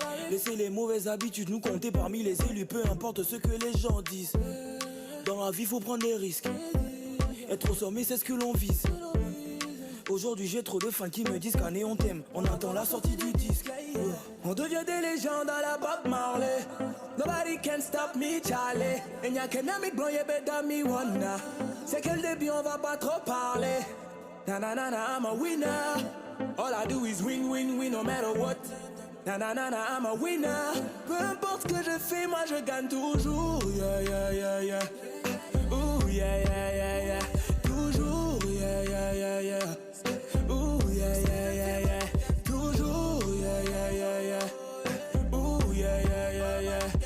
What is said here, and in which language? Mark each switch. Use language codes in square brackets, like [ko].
[fr] Laissez les mauvaises habitudes nous compter parmi les élus, peu importe ce que les gens disent. Dans la vie, faut prendre des risques. Être au sommet, c'est ce que l'on vise. Aujourd'hui, j'ai trop de fans qui me disent qu'année on t'aime. On attend la sortie du disque. On devient des légendes à la Bob Marley. [en] Nobody can stop me, Charlie. [fr] Et y'a qu'un ami blanc, y'a [en] better me wonder. [fr] C'est que le début, on va pas trop parler. [en] Na na na na, I'm a winner. All I do is win, win, win, no matter what. Na na na na, I'm a winner. [fr] Peu importe ce que je fais, moi je gagne toujours. Yeah, yeah, yeah, yeah. Ooh, yeah, yeah, yeah, yeah. Toujours, yeah, yeah, yeah, yeah. Ooh, yeah, yeah, yeah, yeah. Toujours, yeah, yeah, yeah, yeah. Ooh, yeah, yeah, yeah, yeah.